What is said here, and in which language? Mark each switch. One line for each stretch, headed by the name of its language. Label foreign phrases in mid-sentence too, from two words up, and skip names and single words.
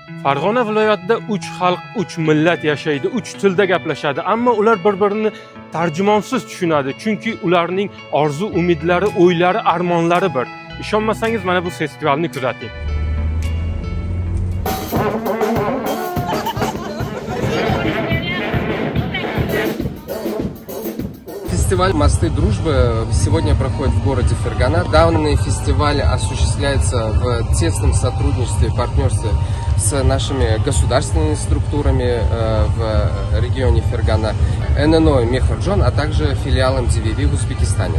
Uzbek: Farg'ona viloyatida 3 xalq, 3 millat yashaydi, 3 tilda gaplashadi, ammo ular bir-birini tarjimonsiz tushunadi, chunki ularning orzu, umidlari, o'ylari, armonlari bir. Ishonmasangiz mana bu festivalni kuzating.
Russian: Фестиваль «Мосты дружбы» сегодня проходит в городе Фергана. Данный фестиваль осуществляется в тесном сотрудничестве и партнерстве с нашими государственными структурами в регионе Фергана, ННО Мехурджон, а также филиалом DVV в Узбекистане.